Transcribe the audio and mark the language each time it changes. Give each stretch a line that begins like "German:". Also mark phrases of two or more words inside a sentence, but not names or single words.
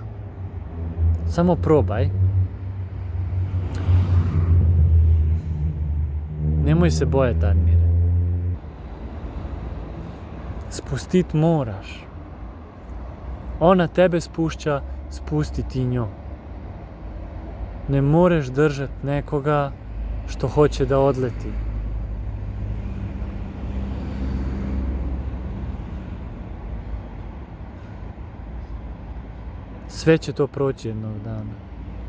Croatian: Samo probaj. Nemoj se bojati, Admire.
Slovenian: Spustiti moraš. Ona tebe spušča, spusti ti njo. Ne moreš držati nekoga,
Croatian: što hoće da odleti. Sve će to proći jednog dana.